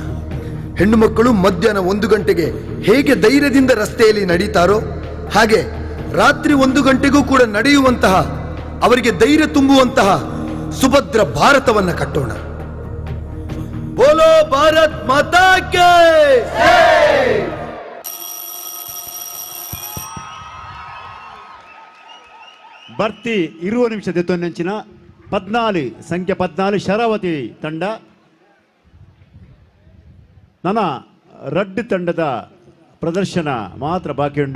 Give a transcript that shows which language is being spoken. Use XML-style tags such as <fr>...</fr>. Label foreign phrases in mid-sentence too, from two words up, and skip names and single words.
<kn>ಹೆಣ್ಣು ಮಕ್ಕಳು ಮಧ್ಯಾಹ್ನ 1 ಗಂಟೆಗೆ ಹೇಗೆ ಧೈರ್ಯದಿಂದ ರಸ್ತೆಯಲ್ಲಿ ನಡೀತಾರೋ ಹಾಗೆ ರಾತ್ರಿ 1 ಗಂಟೆಗೂ ಕೂಡ ನಡೆಯುವಂತಹ, ಅವರಿಗೆ ಧೈರ್ಯ ತುಂಬುವಂತಹ ಸುಭದ್ರ ಭಾರತವನ್ನ ಕಟ್ಟೋಣ.</kn> <hi>बोलो भारत माता के जय.</hi> <tcy>ಬರ್ತಿ 20 ನಿಮಿಷದ ನೆಂಚಿನ 14 ಸಂಖ್ಯೆ 14 ಶರಾವತಿ ತಂಡ ನನ್ನ ರಡ್ಡು ತಂಡದ ಪ್ರದರ್ಶನ ಮಾತ್ರ ಬಾಕಿ ಉಂಡು.</tcy>